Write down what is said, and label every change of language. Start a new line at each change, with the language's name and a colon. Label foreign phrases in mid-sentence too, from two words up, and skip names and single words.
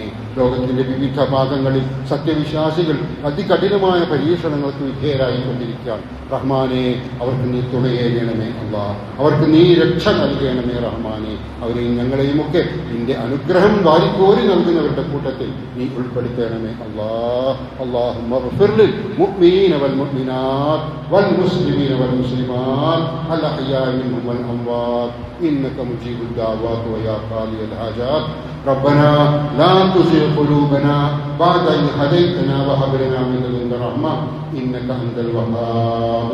Malayalam: ലോകത്തിന്റെ വിവിധ ഭാഗങ്ങളിൽ സത്യവിശ്വാസികൾ അതികഠിനമായ പരീക്ഷണങ്ങൾക്ക് വിധേയരായിക്കൊണ്ടിരിക്കുകയാണ് റഹ്മാനെ. അവർക്ക് നീ തുണയേകണമേ. അല്ലാഹ് അവർക്ക് നീ രക്ഷ നൽകണമേ റഹ്മാനെ. അവരെയും ഞങ്ങളെയും ഒക്കെ നിന്റെ അനുഗ്രഹം വാരിക്കോരി നൽകുന്നവരുടെ കൂട്ടത്തിൽ നീ ഉൾപ്പെടുത്തണമേ.
Arabic: اللهم اغفر للمؤمنين والمؤمنات والمسلمين والمسلمات الأحياء منهم والأموات إنك مجيب الدعوات ويا قاضي الحاجات. ربنا لا تزغ قلوبنا بعد إذ هديتنا وهب لنا من لدنك رحمة إنك أنت الوهاب.